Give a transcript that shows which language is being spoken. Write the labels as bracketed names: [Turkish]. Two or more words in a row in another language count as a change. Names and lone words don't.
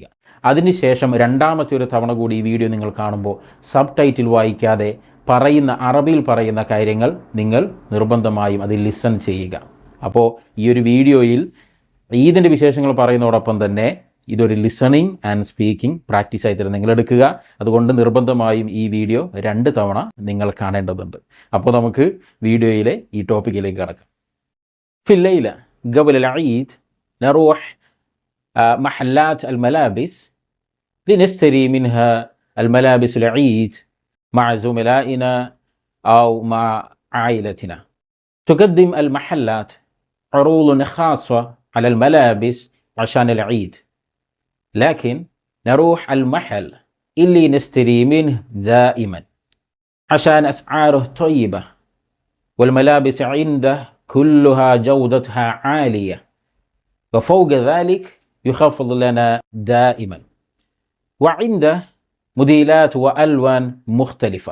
[Malayalam] അതിനുശേഷം രണ്ടാമത്തെ ഒരു തവണ കൂടി ഈ വീഡിയോ നിങ്ങൾ കാണുമ്പോൾ സബ് ടൈറ്റിൽ വായിക്കാതെ അറബിയിൽ പറയുന്ന കാര്യങ്ങൾ നിങ്ങൾ നിർബന്ധമായും അത് ലിസൺ ചെയ്യുക. അപ്പോൾ ഈ ഒരു വീഡിയോയിൽ ഈദിൻ്റെ വിശേഷങ്ങൾ പറയുന്നതോടൊപ്പം തന്നെ ഇതൊരു [English] listening and speaking practice [Malayalam] ആയിട്ട് നിങ്ങൾ എടുക്കുക. അതുകൊണ്ട് നിർബന്ധമായും ഈ വീഡിയോ 2 തവണ നിങ്ങൾ കാണേണ്ടതുണ്ട്. അപ്പോൾ നമുക്ക് വീഡിയോയിലെ ഈ ടോപ്പിക്കിലേക്ക് കടക്കാം. [Arabic] في الليلة قبل العيد نروح محلات الملابس لنشتري منها الملابس العيد مع زملائنا أو مع عائلتنا. تقدم المحلات عروض خاصة على الملابس عشان العيد، لكن نروح المحل اللي نشتري منه دائما عشان أسعاره طيبة والملابس عنده كلها جودتها عالية، وفوق ذلك يخفض لنا دائما، وعنده موديلات وألوان مختلفة.